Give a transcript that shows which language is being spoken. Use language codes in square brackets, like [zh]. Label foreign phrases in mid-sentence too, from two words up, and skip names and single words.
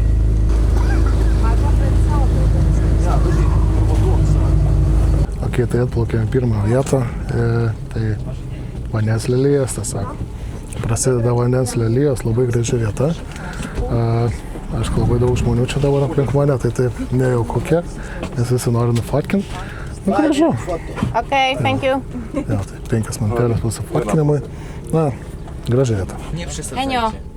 [lt] Ok, tai atplaukėme pirmą vietą. Tai vandens lelijos, tiesiog. Prasideda vandens lelijos, labai graži vieta. Aišku, labai daug žmonių čia dabar aplink mane, tai taip nejauku kiek, nes visi nori nufotkinti. Gražu. [en] Ok, thank you. [lt] Ja, tai 5 minutėlės pasifotkinimui. Na, graži vieta. Enio.